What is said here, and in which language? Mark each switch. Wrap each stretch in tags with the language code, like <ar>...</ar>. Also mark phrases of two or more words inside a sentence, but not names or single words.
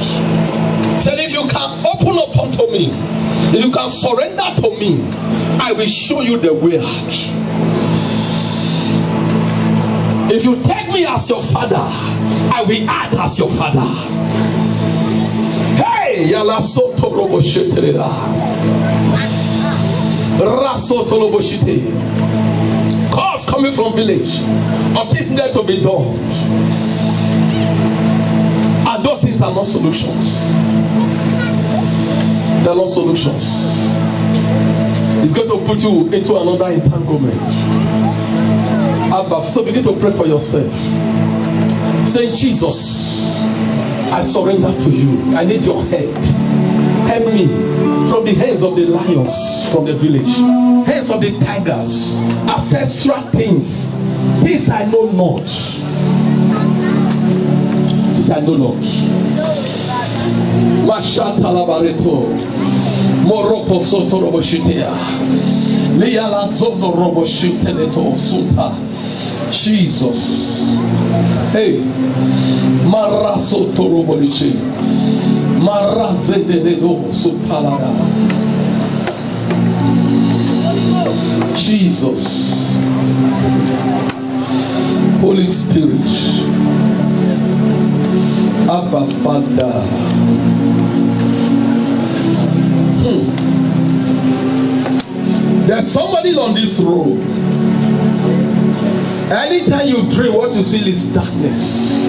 <en>He said, if you can open up unto me, if you can surrender to me, I will show you the way out. If you take me as your father, I will act as your father. Hey, yala soto robo shetereda. Rasoto robo shete. Calls coming from village of things there to be done. And those things are not solutions. They are not solutions. It's going to put you into another entanglement. So begin to pray for yourself. Say, Jesus, I surrender to you. I need your help. Help me from the hands of the lions from the village, hands of the tigers, ancestral things, things I know not. Things I know not. Mashata labareto, moroko soto roboshitea, liala soto roboshiteleto suta. Jesus. Hey, Maraso Torobolichi, Maraze de do supalada. Jesus. Holy Spirit, Abba Father. There's somebody on this road. Anytime you pray, what you see is darkness.</en>